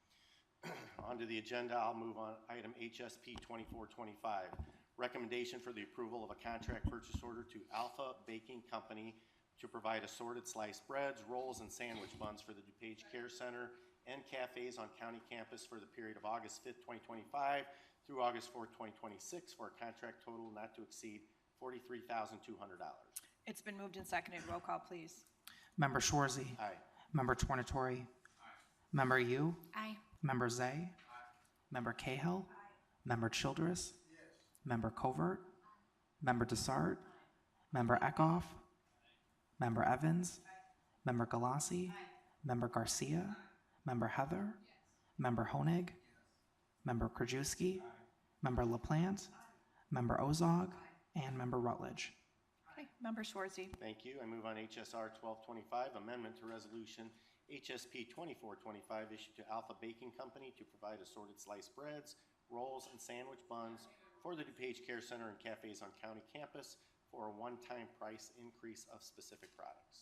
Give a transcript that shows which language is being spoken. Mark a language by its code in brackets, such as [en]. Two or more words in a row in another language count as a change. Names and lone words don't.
[en] On to the agenda, I'll move on. Item HSP 2425, recommendation for the approval of a contract purchase order to Alpha Baking Company to provide assorted sliced breads, rolls, and sandwich buns for the DuPage Care Center and cafes on county campus for the period of August 5th, 2025 through August 4th, 2026 for a contract total not to exceed $43,200. It's been moved and seconded. Roll call, please. Member Schwarzy. Aye. Member Tornatore. Member Yu. Aye. Member Zay. Member Cahill. Member Childress. Member Covert. Member Dessart. Member Eckhoff. Member Evans. Member Galassi. Member Garcia. Member Heather. Member Honig. Member Krajewski. Member LaPlante. Member Ozog. And Member Rutledge. Okay, Member Schwarzy. Thank you. I move on HSR 1225, amendment to resolution HSP 2425 issued to Alpha Baking Company to provide assorted sliced breads, rolls, and sandwich buns for the DuPage Care Center and cafes on county campus for a one-time price increase of specific products.